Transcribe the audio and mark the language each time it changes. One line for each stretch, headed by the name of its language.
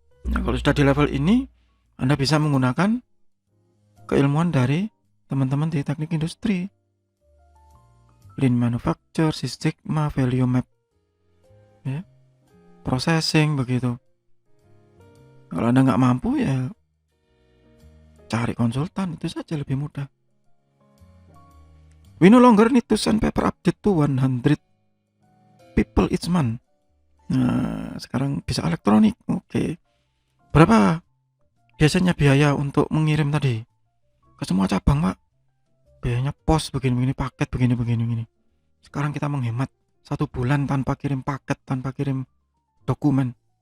Indonesian: Nah, kalau sudah di level ini, Anda bisa menggunakan keilmuan dari teman-teman di teknik industri, Lean Manufacture, Six Sigma, Value Map, ya, processing, begitu. Kalau Anda nggak mampu, ya cari konsultan, itu saja lebih mudah.
English: We no longer need to send paper update to 100 people each month.
Indonesian: Nah, sekarang bisa elektronik. Oke. Berapa biasanya biaya untuk mengirim tadi ke semua cabang, Pak? Biayanya pos begini-begini, paket begini-begini. Sekarang kita menghemat 1 bulan tanpa kirim paket, tanpa kirim dokumen.